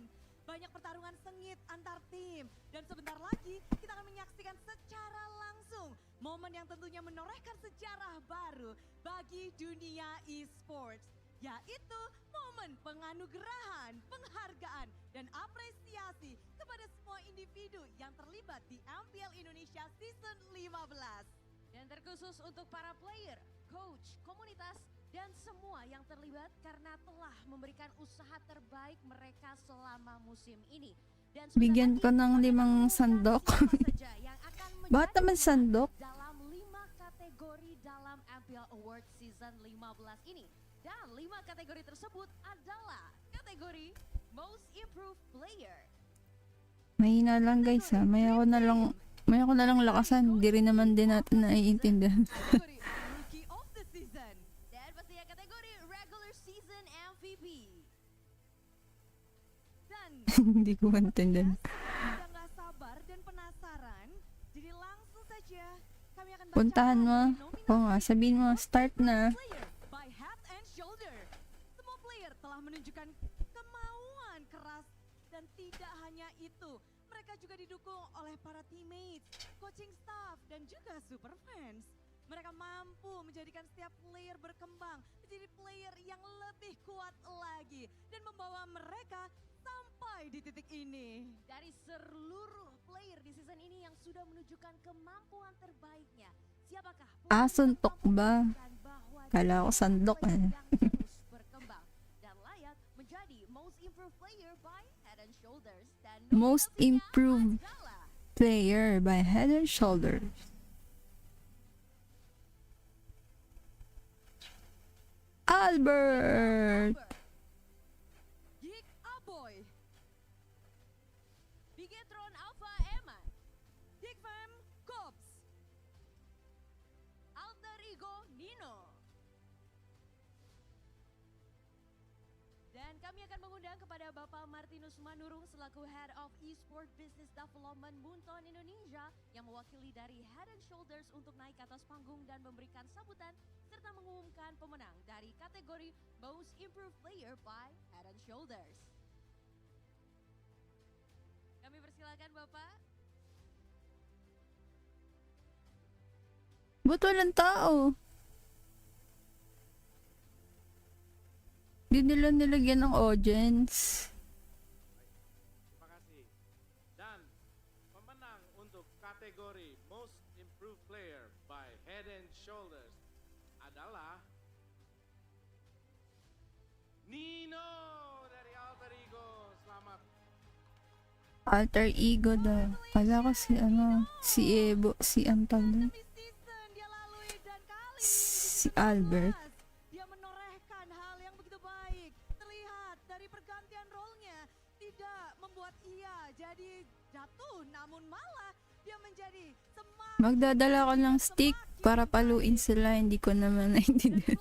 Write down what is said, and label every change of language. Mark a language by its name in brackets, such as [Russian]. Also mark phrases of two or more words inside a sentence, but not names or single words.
[Indonesian] Banyak pertarungan sengit antar tim dan sebentar lagi kita akan menyaksikan secara langsung momen yang tentunya menorehkan sejarah baru bagi dunia e-sports, yaitu momen penganugerahan, penghargaan dan apresiasi kepada semua individu yang terlibat di MPL Indonesia Season 15. Dan terkhusus untuk para player, coach, komunitas, dan semua yang terlibat karena telah memberikan usaha terbaik mereka selama musim ini. Dan [Filipino] Bigyan ko ng 5 sandok. Bakit naman sandok? [Indonesian] dalam 5 kategori dalam MPL Awards Season 15 ini. Dan 5 kategori tersebut adalah kategori Most Improved Player, [Filipino] Mahina lang guys ha. May ako na lang lakasan. Di rin naman din natin naiintindihan. [Indonesian] Rookie of the Season, dan pastinya kategori Regular Season MVP. dan [Filipino] Hindi ko maintindihan. [Indonesian] udah nggak sabar dan penasaran, jadi langsung saja kami akan [Filipino] Puntahan mo. [Indonesian] nominasi [Filipino] Oo nga, sabihin mo, start na. [Indonesian] player by Head and Shoulder. Semua player telah menunjukkan kemauan keras dan tidak hanya itu, mereka juga didukung oleh para teammates, [English] coaching staff [Indonesian] dan juga [English] super fans. [Indonesian] Mereka mampu menjadikan setiap player berkembang menjadi player yang lebih kuat lagi dan membawa mereka sampai di titik ini. Dari seluruh player di season ini yang sudah menunjukkan kemampuan terbaiknya, siapakah [Filipino] Suntok ba? Kala ko sandok eh. [Indonesian] terus berkembang dan layak menjadi Most Improved Player by Head and Shoulders dan Most nominasinya improved adalah player by Head and Shoulders. Albert! Geek Aboy, Bigetron Alpha Eman, Geek Fam Cops, Alter Ego Nino. Dan kami akan mengundang kepada Bapak Martinus Manurung selaku [English] Head of Esport Business Development [Indonesian] Bunton Indonesia yang mewakili dari Head and Shoulders untuk naik ke atas panggung dan memberikan sambutan serta mengumumkan pemenang dari kategori Most Improved Player by Head and Shoulders. Kami persilakan Bapak. [Filipino] Ba't walang tao? Di nila nilagyan ng audience. [Indonesian] Terima kasih. Dan pemenang untuk kategori Most Improved Player by Head and Shoulders adalah Nino dari Alter Ego. Selamat. [Filipino] Alter Ego daw. Kala ko si Evo, si Antal. Si Albert. [Indonesian] dia menorehkan hal yang begitu baik. Terlihat dari pergantian role-nya tidak membuat ia jadi jatuh, namun malah dia menjadi semakin [Filipino] Magdadala ko ng stick para paluin sila. Hindi ko naman naintindihan.